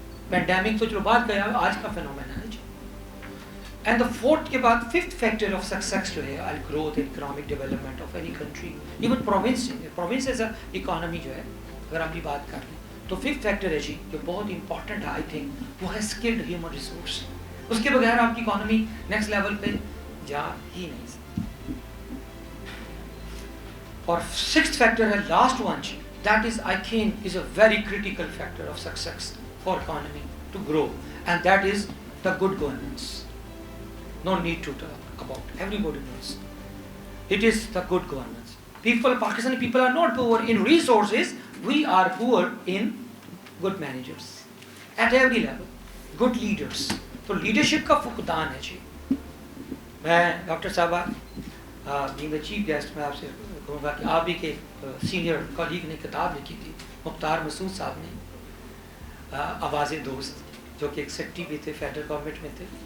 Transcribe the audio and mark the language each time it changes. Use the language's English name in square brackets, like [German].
[Hindi] Pandemic तो चलो बात का, आज का फिनोमेना है जी. एंड द फोर्थ के बाद फिफ्थ फैक्टर ऑफ सक्सेस जो है, [English] growth, economic development of any country, even province as a economy [Hindi] जो है, अगर हम भी बात कर लें, तो फिफ्थ फैक्टर है जी जो बहुत इंपॉर्टेंट है, [English] I think, [Hindi] वो है स्किल्ड ह्यूमन रिसोर्स. उसके बगैर आपकी इकोनॉमी नेक्स्ट लेवल पे जा ही नहीं सकती. और सिक्स्थ फैक्टर है, [English] Last one, that is, I think, is a very critical factor of success for economy to grow, and that is the good governance. No need to talk about, everybody knows. It is the good governance. Pakistani people are not poor in resources, we are poor in good managers at every level, good leaders. [Hindi] तो leadership का फुकदान है जी. मैं doctor साहबा, [English] being the chief guest, [Hindi] मैं आपसे कहूँगा कि आप ही के सीनियर कॉलीग ने किताब लिखी थी, मुख्तार मसूद साहब ने, आवाज़ दोस्त, जो कि एक सेक्रेटरी भी थे, फेडरल गवर्नमेंट में थे.